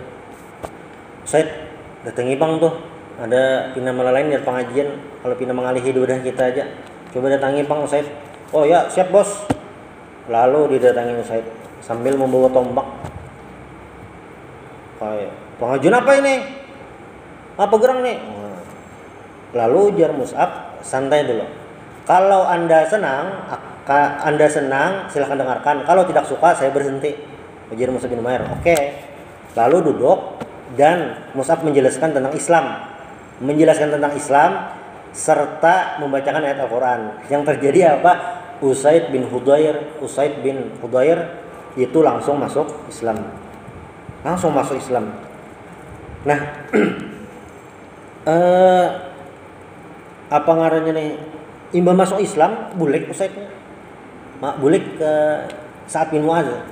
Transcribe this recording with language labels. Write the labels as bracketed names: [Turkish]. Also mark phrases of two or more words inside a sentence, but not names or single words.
[Banjar] Usaid datangi bang tuh, ada pina lain dari pengajian, kalau pina mengalihi ibadah kita aja, coba datangi bang Usaid. [Indonesian] Oh ya siap bos. Lalu didatangi Usaid sambil membawa tombak. Kayak pengajian apa ini? [Banjar] Apa gerang nih? Lalu ujar Mus'ab, [Indonesian] santai dulu. Kalau anda senang silahkan dengarkan. Kalau tidak suka saya berhenti. Ujar Mus'ab bin Umair. Oke. Lalu duduk dan Mus'ab menjelaskan tentang Islam serta membacakan ayat Al-Quran. Yang terjadi apa? Usaid bin Khudair itu langsung masuk Islam. [Banjar] Nah, apa ngarannya nih? Imam masuk Islam, bulik Usaidnya. Bulik ke Sa'ad bin Mu'adz.